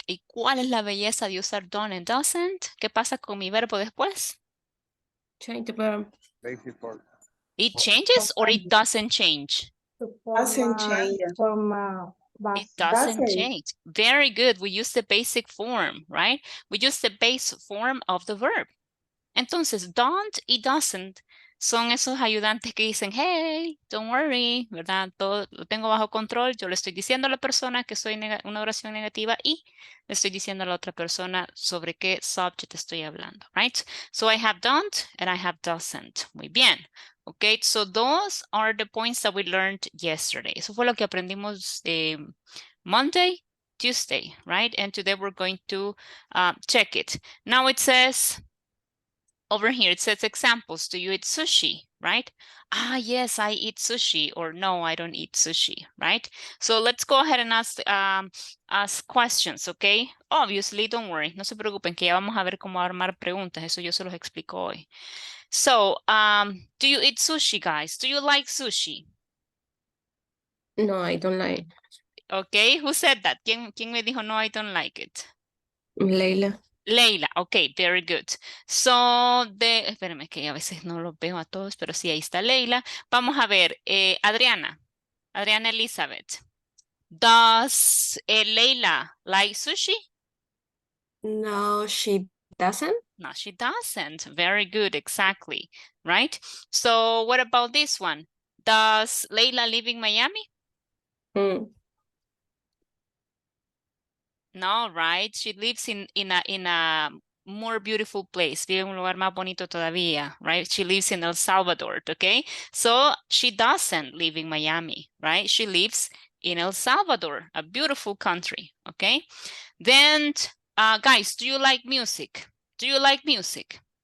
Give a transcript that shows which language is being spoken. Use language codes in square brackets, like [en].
[es] ¿Y cuál es la belleza de usar don't and doesn't? ¿Qué pasa con mi verbo después? [en] Change the verb. basic form. It changes or it doesn't change? Doesn't change. It doesn't change. Very good. We use the basic form, right? We use the base form of the verb. Entonces, don't y doesn't [es] son esos ayudantes que dicen, [en] hey, don't worry, ¿verdad? [es] Todo lo tengo bajo control. Yo le estoy diciendo a la persona que soy una oración negativa y le estoy diciendo a la otra persona sobre qué subject estoy hablando, right? [en] So I have don't and I have doesn't. [es] Muy bien. [en] Okay, so those are the points that we learned yesterday. [es] Eso fue lo que aprendimos Monday, Tuesday, right? [en] And today we're going to check it. Now it says, over here, it says examples. Do you eat sushi, right? Ah, yes, I eat sushi. Or no, I don't eat sushi, right? So let's go ahead and ask questions, okay? Obviously, don't worry. [es] No se preocupen que ya vamos a ver cómo armar preguntas. Eso yo se los explico hoy. [en] So, do you eat sushi, guys? Do you like sushi? No, I don't like. Okay, who said that? [es] ¿Quién me dijo [en] no, I don't like it? [es] Leila. [en] Leila, ok, very good. [es] So, espérenme que a veces no los veo a todos, pero sí, ahí está Leila. Vamos a ver, Adriana Elizabeth. [en] Does Leila like sushi? No, she doesn't. No, she doesn't. Very good, exactly, right? So, what about this one? Does Leila live in Miami? No, right? She lives in a more beautiful place. [es] Vive en un lugar más bonito todavía, right? [en] She lives in El Salvador, okay? So she doesn't live in Miami, right? She lives in El Salvador, a beautiful country, okay? Then, guys, do you like music? Do you like music?